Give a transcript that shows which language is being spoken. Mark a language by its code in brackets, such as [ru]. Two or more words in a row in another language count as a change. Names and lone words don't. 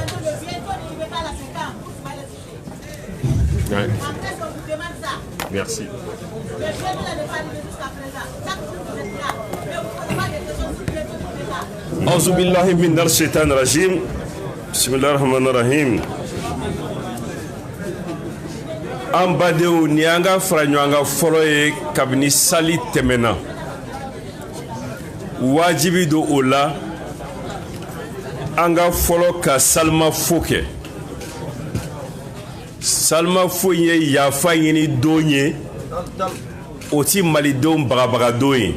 [fr] Merci. [ar] أعوذ بالله من الشيطان الرجيم. بسم الله الرحمن الرحيم. [bm] An badenw ni an ka fara ɲɔgɔn kan fɔlɔ ye kabini sali tɛmɛna. Wajibi do o la an ka fɔlɔ ka salimafo kɛ. Salimafo ye yafa ɲini don ye, o ti malidenw bagabaga don ye.